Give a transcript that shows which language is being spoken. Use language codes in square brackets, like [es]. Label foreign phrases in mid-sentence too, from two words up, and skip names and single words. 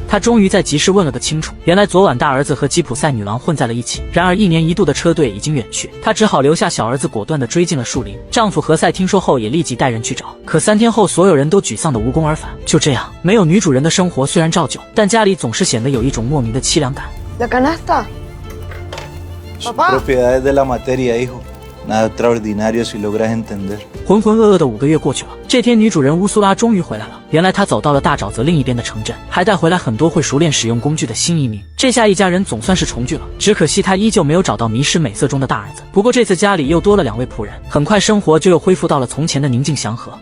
[zh] 他终于在集市问了个清楚，原来昨晚大儿子和吉普赛女郎混在了一起。然而1年1度的车队已经远去，他只好留下小儿子果断地追进了树林。丈夫何塞听说后也立即带人去找，可3天后，所有人都沮丧得无功而返。就这样，没有女主人的生活虽然照旧，但家里总是显得有一种莫名的凄凉感。 [es] La canasta. Papá. Propiedades de la materia, hijo. Nada extraordinario si logras entender. [zh] 浑浑噩噩的5个月过去了，这天女主人乌苏拉终于回来了。原来她走到了大沼泽另一边的城镇，还带回来很多会熟练使用工具的新移民。这下一家人总算是重聚了，只可惜她依旧没有找到迷失美色中的大儿子。不过这次家里又多了2位仆人，很快生活就又恢复到了从前的宁静祥和。